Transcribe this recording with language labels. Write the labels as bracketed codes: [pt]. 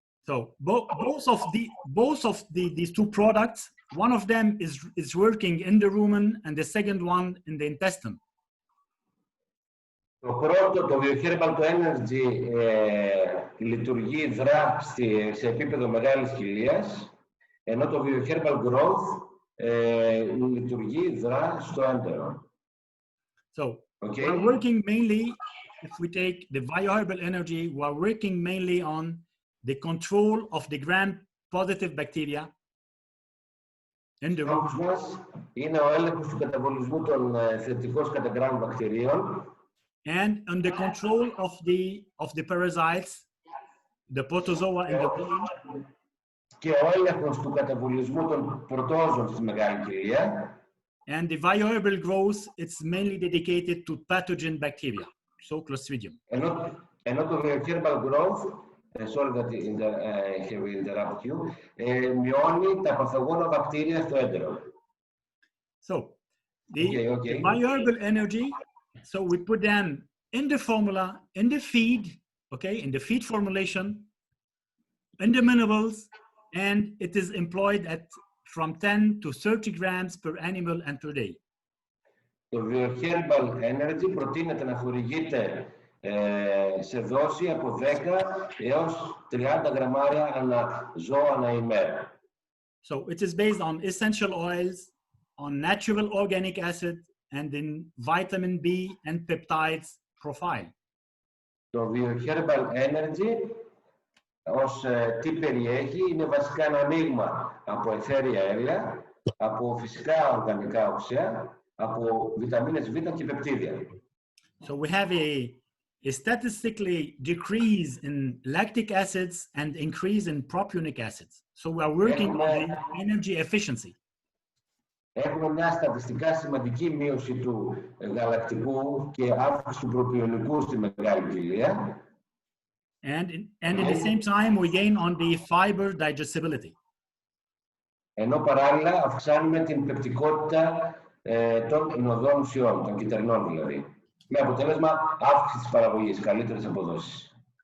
[en] So both of these two products, one of them is working in the rumen and the second one in the intestine. [el] Το πρώτο, το Vioherbal Energy, λειτουργεί δρά σε επίπεδο μεγάλης κοιλίας, ενώ το Vioherbal Growth λειτουργεί δρά στο έντερο. [en] So we're working mainly, if we take the Vioherbal Energy, we're working mainly on the control of the gram-positive bacteria in the rumen. [el] Στόχος μας είναι ο έλεγχος του καταβολισμού των θετικώς κατά γκράμμ βακτηρίων [en] and on the control of the parasites, the protozoa in the rumen. [el] Και ο έλεγχος του καταβολισμού των πρωτόζων στη μεγάλη κοιλία. [en] And the Vioherbal growth, it's mainly dedicated to pathogen bacteria, so Clostridium. [el] Ενώ το Vioherbal Growth, [en] sorry that I have interrupted you, [el] μειώνει τα παθογόνα βακτήρια στο έντερο. [en] So the Vioherbal Energy, so we put them in the formula, in the feed, okay, in the feed formulation, in the minerals, and it is employed at from 10 to 30 grams per animal and per day. [el] Το Vioherbal Energy προτείνεται να χορηγείται σε δόση από 10 έως 30 γραμμάρια ανά ζώο ανά ημέρα. [en] So it is based on essential oils, on natural organic acid, and in vitamin B and peptides profile. [el] Το Vioherbal Energy ως τι περιέχει είναι βασικά ένα μείγμα από αιθέρια έλαια, από φυσικά οργανικά οξέα, από βιταμίνες Β και πεπτίδια. [en] So we have a statistically decrease in lactic acids and increase in propionic acids. So we are working on the energy efficiency. [el] Έχουμε μια στατιστικά σημαντική μείωση του γαλακτικού και αύξηση του προπιονικού στη μεγάλη κοιλία. [en] And at the same time, we gain on the fiber digestibility. [el] Ενώ παράλληλα αυξάνουμε την πεπτικότητα των ινωδών ουσιών, των κυταρινών δηλαδή. Με αποτέλεσμα αύξηση της παραγωγής, καλύτερες αποδόσεις.